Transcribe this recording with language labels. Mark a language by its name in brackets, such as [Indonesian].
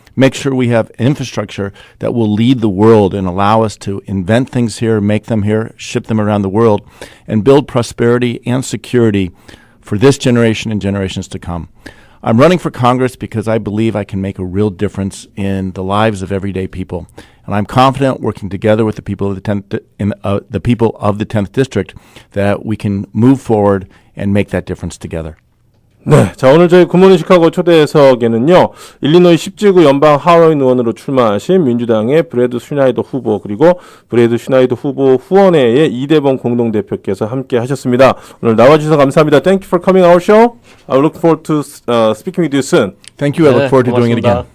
[English] Make sure we have infrastructure that will lead the world and allow us to invent things here, make them here, ship them around the world, and build prosperity and security for this generation and generations to come. I'm running for Congress because I believe I can make a real difference in the lives of everyday people. And I'm confident working together with the people of the 10th District that we can move forward and make that difference together. [Korean] 네, 자 오늘 저희 굿모닝 시카고 초대석에는요 일리노이 10지구 연방 하원 의원으로 출마하신 민주당의 브래드 슈나이더 후보 그리고 브래드 슈나이더 후보 후원회의 이대범 공동대표께서 함께 하셨습니다. 오늘 나와주셔서 감사합니다. [English] Thank you for coming on our show. I look forward to speaking with you soon. Thank you. I look forward to doing it again.